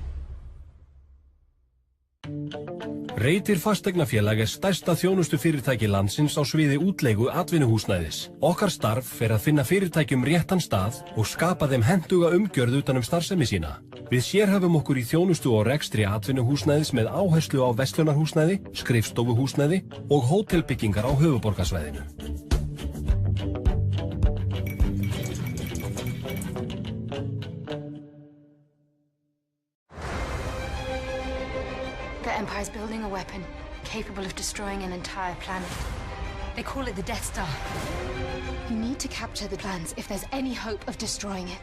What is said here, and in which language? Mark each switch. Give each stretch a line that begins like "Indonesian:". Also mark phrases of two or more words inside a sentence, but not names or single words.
Icelandic: Reytir fasteignafélag stærsta þjónustufyrirtæki landsins á sviði útleigu atvinnuhúsnæðis. Okkar starf fer að finna fyrirtækjum réttan stað og skapa þeim hentuga umgjörð utan starfsemi sína. Við sérhæfum okkur í þjónustu og rekstri atvinnuhúsnæðis með áherslu á verslunarhúsnæði, skrifstofuhúsnæði og hótelbyggingar á höfuðborgarsvæðinu.
English: The Empire's building a weapon capable of destroying an entire planet. They call it the Death Star. You need to capture the plans if there's any hope of destroying it.